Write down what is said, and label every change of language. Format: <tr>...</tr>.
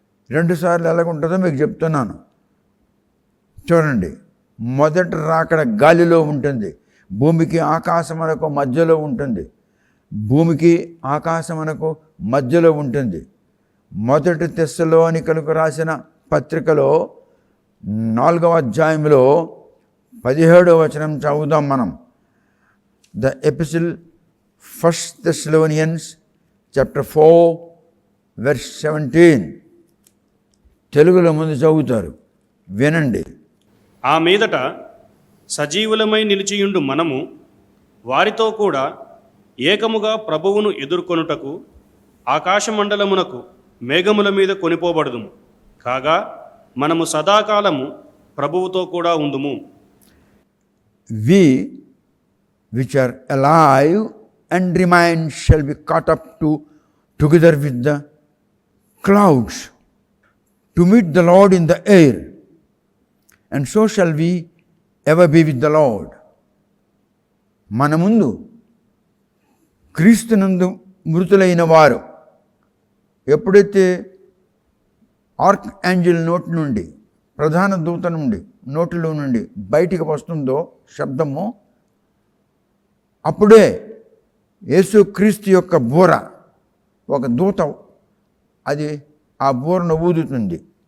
<te>2 సార్లు ఎలాగుంటుందో మీకు చెప్తున్నాను. చూడండి, మొదటి రాకడ గాలిలో ఉంటుంది, భూమికి ఆకాశమునకు మధ్యలో ఉంటుంది. భూమికి ఆకాశమునకు మధ్యలో ఉంటుంది. మొదటి తెస్సలోనికలకు రాసిన పత్రికలో 4వ అధ్యాయంలో 17వ వచనం చదువుదాం మనం.</te> <en>The epistle 1 Thessalonians chapter 4 verse 17.</en> <te>తెలుగులో ముందు చదువుతారు, వినండి. ఆ మీదట సజీవులమై నిలిచియుండు మనము వారితో కూడా ఏకముగా ప్రభువును ఎదుర్కొనుటకు ఆకాశమండలమునకు మేఘముల మీద కొనిపోబడుదుము. కాగా మనము సదాకాలము ప్రభువుతో కూడా ఉందుము.</te> <en>We which are alive and remain shall be caught up together with the clouds to meet the Lord in the air, and so shall we ever be with the Lord.</en> <te>మన ముందు క్రీస్తునందు మృతులైన వారు ఎప్పుడైతే ఆర్క్ ఏంజెల్ నోటి నుండి, ప్రధాన దూత నుండి నోటిలో నుండి బయటికి వస్తుందో శబ్దము, అప్పుడే యేసుక్రీస్తు యొక్క బూర, ఒక దూత అది ఆ బూరను ఊదుతుంది.</te>